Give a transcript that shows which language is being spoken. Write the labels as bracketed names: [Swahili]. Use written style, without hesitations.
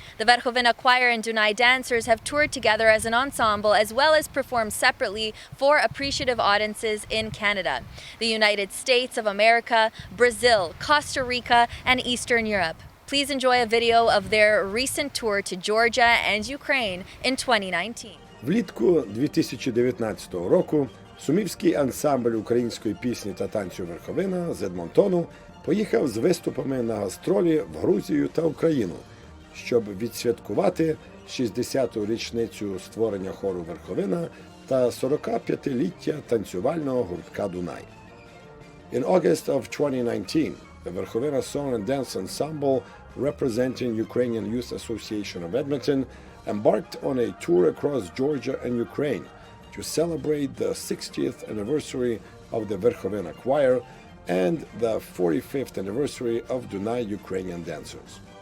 [English] The Verkhovyna Choir and Dunia Dancers have toured together as an ensemble, as well as performed separately for appreciative audiences in Canada, the United States of America, Brazil, Costa Rica, and Eastern Europe. Please enjoy a video of their recent tour to Georgia and Ukraine in 2019. [Ukrainian] Влітку 2019 року сумівський ансамбль української пісні та танцю «Верховина» з Едмонтону поїхав з виступами на гастролі в Грузію та Україну, щоб відсвяткувати 60-ту річницю створення хору «Верховина» та 45-ліття танцювального гуртка «Дунай». [English] In August of 2019, the Verkhovyna Song and Dance Ensemble, representing Ukrainian Youth Association of Edmonton, embarked on a tour across Georgia and Ukraine to celebrate the 60th anniversary of the Verkhovyna Choir and the 45th anniversary of Dunia Ukrainian dancers.